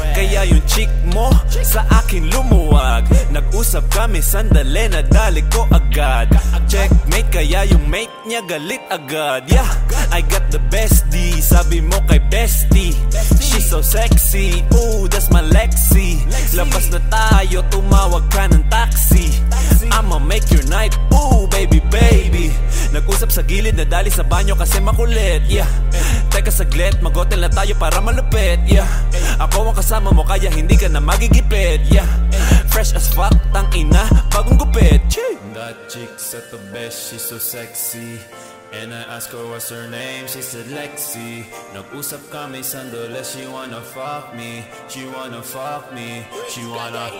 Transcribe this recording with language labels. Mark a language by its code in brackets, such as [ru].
[tl] Kaya yung chick mo sa akin lumuwag. Nag-usap kami sandali, nadali ko agad. Checkmate, kaya yung mate niya galit agad. [en] Yeah, I got the bestie, [tl] sabi mo kay bestie. [en] She's so sexy, ooh, that's my Lexi. [tl] Labas na tayo, tumawag ka ng taxi. [en] I'ma make your night, ooh, baby, baby. [tl] Nag-usap sa gilid, nadali sa banyo kasi makulit. Yeah, teka saglit, mag-hotel na tayo para malupit. Yeah, ako ang kasama mo kaya hindi ka na magigipit. [en] Yeah, fresh as fuck, [tl] tang ina, bagong gupit. [en] That chick's at the best, she's so sexy. And I asked her what's her name, she said Lexi. [tl] Nag-usap kami sandali, [en] she wanna fuck me. She wanna fuck me, she wanna.